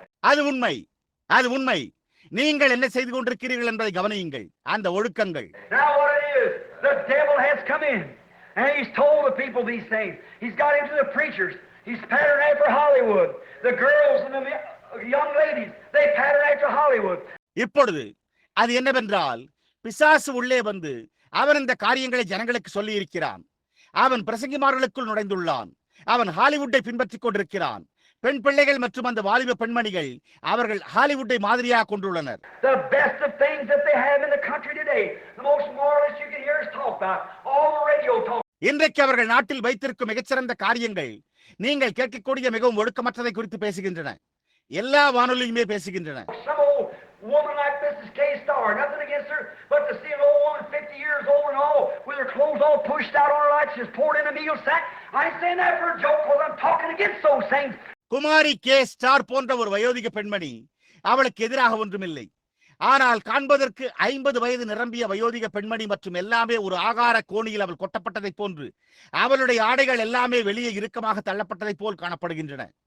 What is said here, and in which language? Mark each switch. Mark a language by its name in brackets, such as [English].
[Tamil] அது உண்மை, அது உண்மை. நீங்கள் என்ன செய்து கொண்டிருக்கிறீர்கள் என்பதை கவனியுங்கள். அந்த ஒழுக்கங்கள். [English] The devil has come in and he's told the people these things. He's got into the preachers. He's patterned after Hollywood. The girls and the young ladies, they pattern after Hollywood. [Tamil] இப்பொழுது அது என்னவென்றால், பிசாசு உள்ளே வந்து அவன் இந்த காரியங்களை ஜனங்களுக்கு சொல்லி இருக்கிறான். அவன் பிரசங்கிமார்களுக்குள் நுழைந்துள்ளான். அவன் ஹாலிவுட்டை பின்பற்றிக் கொண்டிருக்கிறான். பெண் பிள்ளைகள் மற்றும் அந்த வாலிப பெண்மணிகள் அவர்கள் ஹாலிவுட்டை மாதிரியாக கொண்டுள்ளனர். [English] The best of things that they have in the country today, the most moralist you can hear us talk about, all the radio talk. [Tamil] இன்றைக்கு அவர்கள் நாட்டில் வைத்திருக்கும் மிகச்சிறந்த காரியங்கள் நீங்கள் கேட்கக்கூடிய மிகவும் ஒழுக்கமற்றதை குறித்து பேசுகின்றன. எல்லா வானொலியுமே பேசுகின்றன. [English] Some old woman like Mrs. K-Star, nothing against her, but to see an old woman 50 years old and all, with her clothes all pushed out on her like she's poured in a meal sack. I ain't saying that for a joke, because I'm talking against those things. [Tamil] Kumari K star போன்ற ஒரு வயோதிக பெண்மணி, அவளுக்கு எதிராக ஒன்றுமில்லை. ஆனால் காண்பதற்கு 50 வயது நிரம்பிய வயோதிக பெண்மணி மற்றும் எல்லாமே ஒரு ஆகார கோணியில் அவள் கொட்டப்பட்டதை போன்று, அவளுடைய ஆடைகள் எல்லாமே வெளியே இறுக்கமாக தள்ளப்பட்டதை போல் காணப்படுகின்றன.